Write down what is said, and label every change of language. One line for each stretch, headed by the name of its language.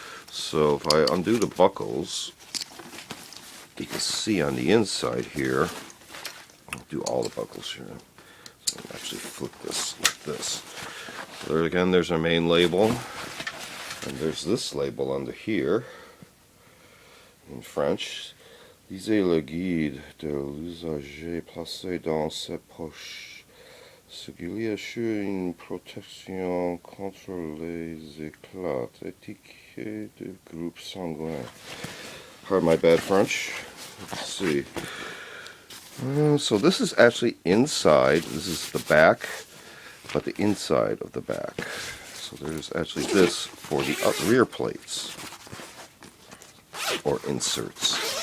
English: So if I undo the buckles, you can see on the inside here, I'll do all the buckles here. So I'll actually flip this like this. So there again, there's our main label. And there's this label under here.
French: In French, lisez le guide de l'usager placé dans ses poches, ce qui assure une protection contre les éclats, étiquette de groupe sanguin.
English: Pardon my bad French. Let's see. So this is actually inside. This is the back, but the inside of the back. So there's actually this for the rear plates. Or inserts.